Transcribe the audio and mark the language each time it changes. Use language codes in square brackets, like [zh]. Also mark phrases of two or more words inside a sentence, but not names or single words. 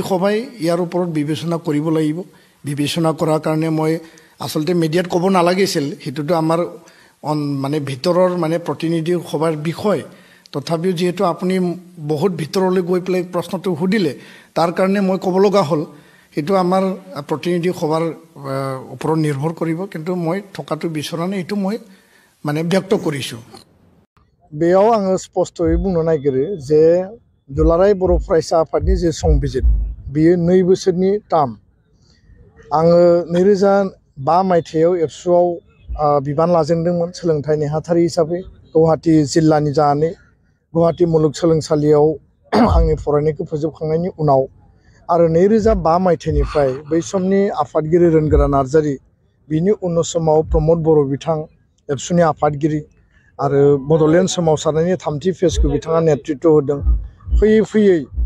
[as] সভাই ইয়াৰ ওপৰত বিবেচনা কৰিব লাগিব বিবেচনা কৰাৰ কাৰণে মই আচলতে মিডিয়াত ক'ব নালাগিছিল সেইটোতো আমাৰ মানে ভিতৰৰ মানে প্ৰতিনিধি সভাৰ বিষয় তথাপিও যেহেতু আপুনি বহুত ভিতৰলৈ গৈ পেলাই প্ৰশ্নটো সুধিলে তাৰ কাৰণে মই ক'ব লগা হ'ল সেইটো আমাৰ প্ৰতিনিধি সভাৰ ওপৰত নিৰ্ভৰ কৰিব কিন্তু মই থকাটো বিচৰা নাই এইটো মই মানে ব্যক্ত কৰিছোঁ [brx] বেয়াव आङो স্পষ্টयै बुंनो नागिरो जे दुलाराय बर' फरायसा आफादनि जे संबिजित बियो 2 बोसोरनि टार्म आङो 2005 मायथाइयाव एबसुआव बिबान लाजेनदोंमोन सोलोंथाइ नेहाथारि हिसाबै गुवाहाटी जिल्लानि जानानै गुवाहाटी मुलुगसोलोंसालियाव आंनि फरायनायखौ फोजोबखांनायनि उनाव आरो 2005 मायथाइनिफ्राय बै समनि आफादगिरि रोनगोरा नार्जारि बिनि उन समाव प्रमद बर' बिथां एबसुनि आफादगिरि आरो बड'लेण्ड सोमावसारनायनि 3थि फेजखौ बिथाङा नेतृत्व होदों फैयै फैयै